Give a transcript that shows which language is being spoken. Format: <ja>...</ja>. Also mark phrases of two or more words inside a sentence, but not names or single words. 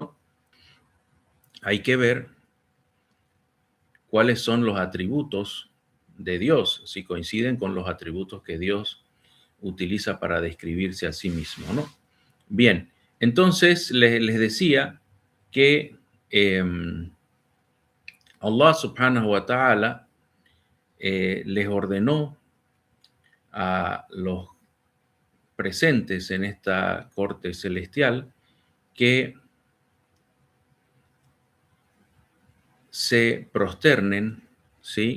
<es>Hay que ver cuáles son los atributos de Dios, si coinciden con los atributos que Dios utiliza para describirse a sí mismo, ¿no? Bien, entonces les decía que Allah</es> <ar>سبحانه وتعالى</ar> <es>les ordenó a los presentes en esta corte celestial que se prosternen, ¿sí?</es>